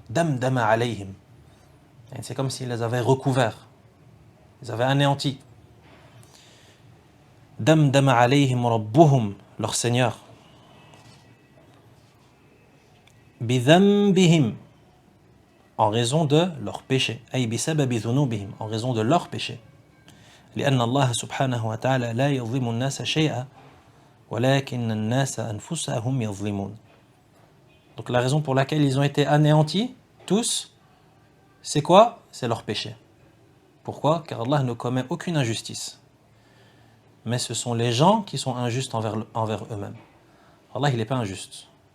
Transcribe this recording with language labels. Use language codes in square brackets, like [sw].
[ar] Damdama alayhim. [fr] C'est comme s'il les avait recouverts, ils avaient anéanti. [ar] Damdama alayhim rabbuhum, [fr] leur Seigneur. [ar] Bidhanbihim, [fr] en raison de leur péché. [ar] Ay bisababi dhunubihim, [fr] en raison de leur péché. [ar] لأن الله سبحانه وتعالى لا يظلم الناس شيئا ولكن الناس أنفسهم يظلمون. [fr] Donc la raison pour laquelle ils ont été anéantis, tous, c'est quoi? C'est leur péché. Pourquoi? Car Allah ne commet aucune injustice. Mais ce sont les gens qui sont injustes envers eux-mêmes. Allah, il n'est pas injuste.